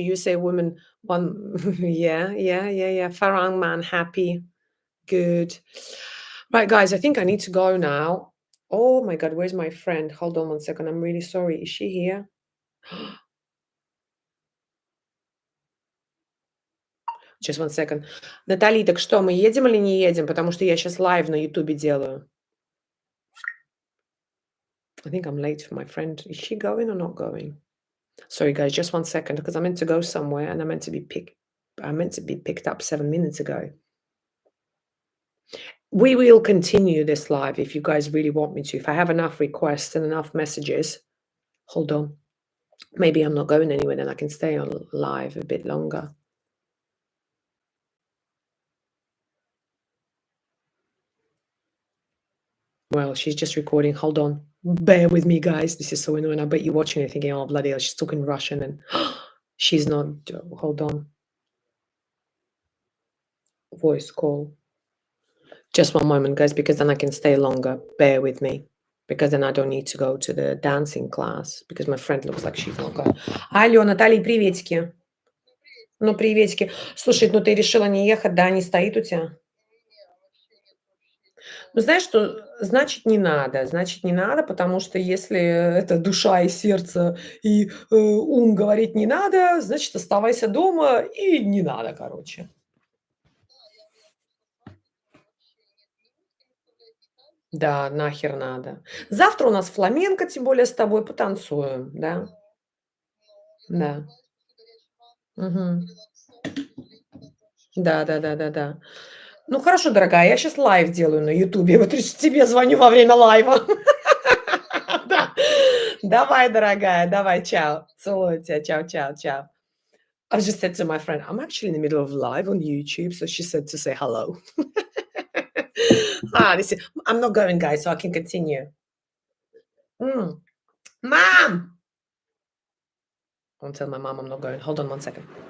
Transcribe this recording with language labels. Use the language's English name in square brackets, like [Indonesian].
[English] You say women, one, yeah. Farang man, happy, good. Right, guys, I think I need to go now. Oh my God, where's my friend? Hold on one second. I'm really sorry. Is she here? [Russian] Сейчас, [English] one second. [Russian] Натали, так что, мы едем или не едем? Потому что я сейчас лайв на Ютубе делаю. [English] I think I'm late for my friend. Is she going or not going? Sorry, guys, just 1 second, because I meant to go somewhere and I meant to be picked up 7 minutes ago. We will continue this live if you guys really want me to. If I have enough requests and enough messages. Hold on. Maybe I'm not going anywhere, then I can stay on live a bit longer. Well, she's just recording. Hold on. Bear with me, guys. This is so annoying. I bet you're watching it thinking, oh, bloody hell, she's talking Russian and she's not. Hold on. Voice call. Just 1 moment, guys, because then I can stay longer. Bear with me. Because then I don't need to go to the dancing class. Because my friend looks like she's not going. [Russian] Алло, Наталья, приветики. Ну, приветики. Слушай, ну ты решила не ехать, да, не стоит у тебя? Ну, знаешь что, значит, не надо, потому что если это душа и сердце, и, ум говорит не надо, значит, оставайся дома и не надо, короче. Да, нахер надо. Завтра у нас фламенко, тем более с тобой потанцуем, да? Да. Мгм. Да. Ну, хорошо, дорогая, я сейчас лайв делаю на "Ютубе", вот решь тебе звоню во время лайва. Да. Давай, дорогая, давай, чао. Целую тебя. Чао. [English] I just said to my friend, "I'm actually in the middle of live on YouTube," so she said to say hello. This is I'm not going, guys, so I can continue. Mm. Mom! I won't tell my mom I'm not going. Hold on 1 second.